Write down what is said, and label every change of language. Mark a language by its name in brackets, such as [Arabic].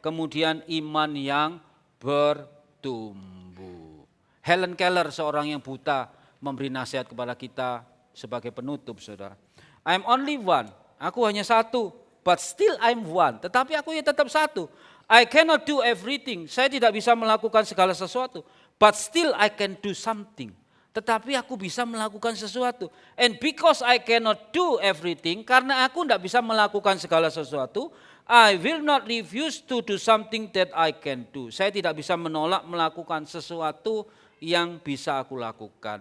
[Indonesian] Kemudian iman yang bertumbuh. Helen Keller seorang yang buta memberi nasihat kepada kita sebagai penutup, saudara. [English] I'm only one. [Indonesian] Aku hanya satu. [English] But still I'm one. [Indonesian] Tetapi aku ya tetap satu. [English] I cannot do everything. [Indonesian] Saya tidak bisa melakukan segala sesuatu. [English] But still I can do something. [Indonesian] Tetapi aku bisa melakukan sesuatu. [English] And because I cannot do everything, [Indonesian] karena aku tidak bisa melakukan segala sesuatu, [English] I will not refuse to do something that I can do. [Indonesian] Saya tidak bisa menolak melakukan sesuatu yang bisa aku lakukan.